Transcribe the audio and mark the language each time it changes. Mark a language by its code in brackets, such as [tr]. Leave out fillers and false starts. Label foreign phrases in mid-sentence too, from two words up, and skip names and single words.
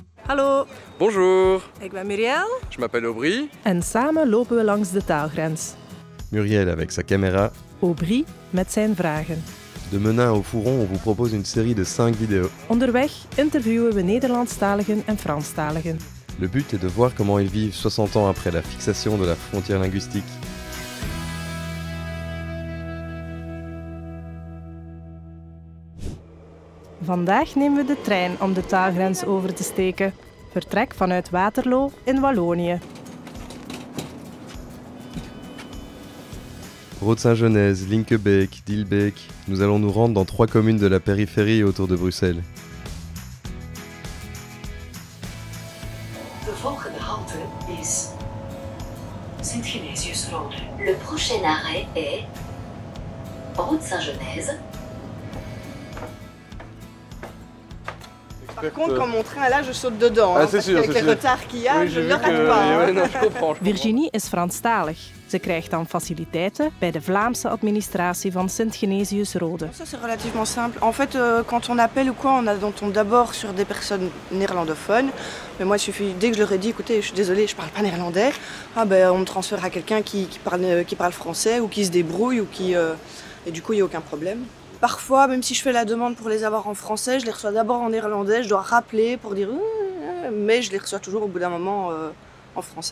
[nl] Hallo, [fr] Bonjour, [nl] ik ben Muriel. [fr] je m'appelle Aubry. [nl] En samen lopen we langs de taalgrens. [fr] Muriel avec sa caméra. [nl] Aubry met zijn vragen. [fr] De Menin au Fourron, on vous propose une série de 5 vidéos. [nl] Onderweg interviewen we Nederlandstaligen en Franstaligen. [fr] Le but est de voir comment ils vivent 60 ans après la fixation de la frontière linguistique. [nl] Vandaag nemen we de trein om de taalgrens over te steken. Vertrek vanuit Waterloo in Wallonië. Rood-Saint-Genèse, Linkebeek, Dilbeek. [fr] Nous allons nous rendre dans 3 communes de la périphérie autour de Bruxelles. [nl] De volgende halte is Sint-Genesius-Rode. [fr] Le prochain arrêt est Rood-Saint-Genèse. Par contre, quand mon train est là, je saute dedans. Ah, hein, c'est parce sûr, qu'avec c'est les sûr. retards qu'il y a, Oui, je j'ai ne vu le que... rate pas. hein. Ouais, non, je comprends. [nl] Virginie is Franstalig. Ze krijgt dan faciliteiten bij de Vlaamse administratie van Sint-Genesius-Rode. [fr] Ça, c'est relativement simple. En fait, quand on appelle ou quoi, on tombe d'abord sur des personnes néerlandophones. Mais moi, il suffit, dès que je leur ai dit, écoutez, je suis désolée, je ne parle pas néerlandais, on me transfère à quelqu'un qui parle français ou qui se débrouille. Et du coup, il n'y a aucun problème. Parfois, même si je fais la demande pour les avoir en français, je les reçois d'abord en néerlandais, je dois rappeler pour dire mais je les reçois toujours au bout d'un moment en français.